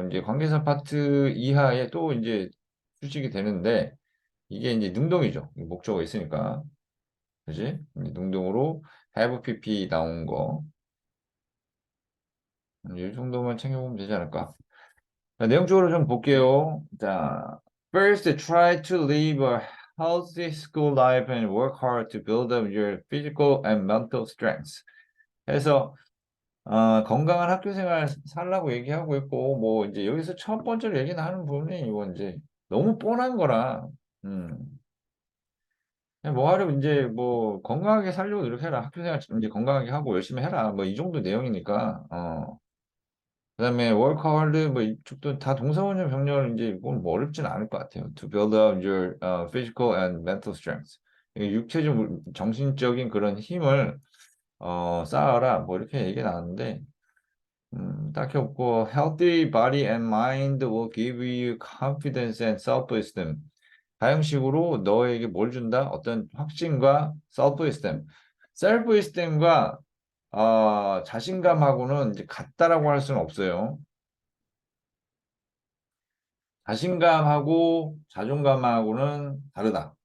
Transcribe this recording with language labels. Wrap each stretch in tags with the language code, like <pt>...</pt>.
<ko>이제 관계사 파트 이하에 또 이제 수식이 되는데, 이게 이제 능동이죠. 목적어 있으니까. 그지? 능동으로 have pp 나온 거. 이 정도만 챙겨보면 되지 않을까. 자, 내용적으로 좀 볼게요.</ko> <en>자, first try to live a healthy school life and work hard to build up your physical and mental strengths.</en> <ko>해서 건강한 학교 생활 살라고 얘기하고 있고 뭐 이제 여기서 첫 번째로 얘기 나누는 부분이 이거 이제 너무 뻔한 거라 음. 그냥 뭐 하려고 이제 뭐 건강하게 살려고 노력해라. 학교 생활 이제 건강하게 하고 열심히 해라. 뭐 이 정도 내용이니까 그다음에 work hard 뭐 이쪽도 다 동사원형 병렬 이제 이건 뭐 어렵진 않을 것 같아요.</ko> <en>To build up your physical and mental strength.</en> <ko>이게 육체적, 정신적인 그런 힘을 쌓아라. 뭐 이렇게 얘기 나왔는데 딱히 없고</ko> <en>healthy body and mind will give you confidence and self-esteem.</en> <ko>다형식으로 너에게 뭘 준다? 어떤 확신과 self-esteem. self-esteem과 자신감하고는 이제 같다라고 할 수는 없어요. 자신감하고 자존감하고는 다르다.</ko>